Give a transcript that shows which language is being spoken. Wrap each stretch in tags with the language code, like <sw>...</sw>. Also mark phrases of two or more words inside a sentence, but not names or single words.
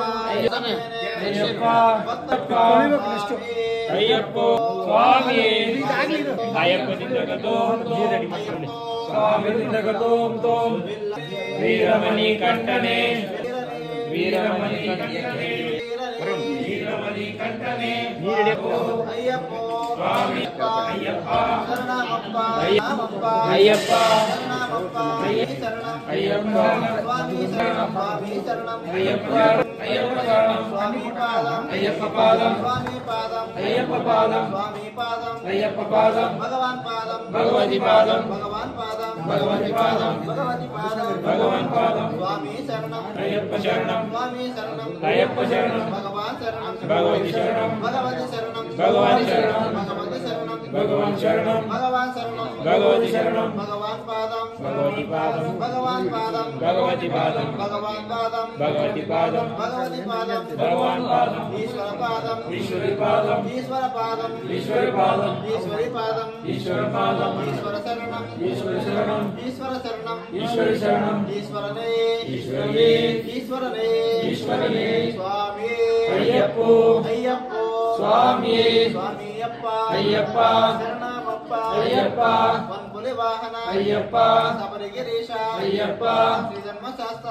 <sa>ಅಯ್ಯಪ್ಪ ಅಯ್ಯಪ್ಪ ಸ್ವಾಮಿ ಅಯ್ಯಪ್ಪ ದಿಂದಗದೋಂ ಸ್ವಾಮಿ ದಿಂದಗದೋಂ ತೋಂ ವೀರಮಣಿ ಕಂಠನೆ ವೀರಮಣಿ ಕಂಠನೆ ವೀರಮಣಿ ಕಂಠನೆ ಅಯ್ಯಪ್ಪ ಸ್ವಾಮಿ ಅಯ್ಯಪ್ಪ ಶರಣಮಪ್ಪ ಅಯ್ಯಪ್ಪ ಶರಣಮಪ್ಪ ಅಯ್ಯಪ್ಪ ಸ್ವಾಮಿ ಶರಣಂ ಸ್ವಾಮಿ ಶರಣಂ ಅಯ್ಯಪ್ಪ ಅಯ್ಯಪ್ಪ ಶರಣಂ ಸ್ವಾಮಿ ಪಾದಂ ಅಯ್ಯಪ್ಪ ಪಾದಂ ಸ್ವಾಮಿ ಪಾದಂ ಅಯ್ಯಪ್ಪ ಪಾದಂ ಸ್ವಾಮಿ ಪಾದಂ ಅಯ್ಯಪ್ಪ ಪಾದಂ ಭಗವಾನ್ ಪಾದಂ ಭಗವತಿ ಪಾದಂ ಭಗವಾನ್ ಪಾದಂ ಭಗವತಿ ಪಾದಂ ಭಗವತಿ ಪಾದಂ ಭಗವಾನ್ ಪಾದಂ ಸ್ವಾಮಿ ಶರಣಂ ಅಯ್ಯಪ್ಪ ಶರಣಂ ಸ್ವಾಮಿ ಶರಣಂ ಅಯ್ಯಪ್ಪ ಶರಣಂ ಭಗವಾನ್ ಶರಣಂ ಭಗವತಿ ಶರಣಂ ಭಗವತಿ ಶರಣಂ ಭಗವಾನ್ ಶರಣಂ ಭಗವತಿ ಶರಣಂ ಭಗವಾನ್ ಶರಣಂ ಭಗವಾನ್ ಶರಣಂ ಭಗವತಿ ಶರಣಂ ಭಗವಾನ್ ಪಾದಂ ಭಗವತಿ ಪಾದಂ ಭಗವಾನ್ ಪಾದಂ ಭಗವತಿ ಪಾದಂ ಭಗವಾನ್ ಪಾದಂ ಭಗವತಿ ಪಾದಂ ಭಗವತಿ ಪಾದಂ ಭಗವಾನ್ ಪಾದಂ ಈಶ್ವರ ಪಾದಂ ಈಶ್ವರಿ ಪಾದಂ ಈಶ್ವರ ಪಾದಂ ಈಶ್ವರಿ ಪಾದಂ ಈಶ್ವರಿ ಪಾದಂ ಈಶ್ವರ ಪಾದಂ ಈಶ್ವರ ಶರಣಂ ಈಶ್ವರ ಶರಣಂ ಈಶ್ವರ ಶರಣಂ ಈಶ್ವರಿ ಶರಣಂ ಈಶ್ವರನೇ ಈಶ್ವರನೇ ಈಶ್ವರನೇ ಈಶ್ವರನೇ ಸ್ವಾಮಿ ಅಯ್ಯಪ್ಪ ಅಯ್ಯಪ್ಪ ಸ್ವಾಮಿ ಸ್ವಾಮಿಯಪ್ಪ ಅಯ್ಯಪ್ಪ ಶರಣಮಪ್ಪ ಅಯ್ಯಪ್ಪ ವನ್ಪುಲಿ ವಾಹನ ಅಯ್ಯಪ್ಪ ಸಬರಿಗಿರೀಶ ಅಯ್ಯಪ್ಪ ಶ್ರೀ ಧರ್ಮಶಾಸ್ತ್ರ</sa>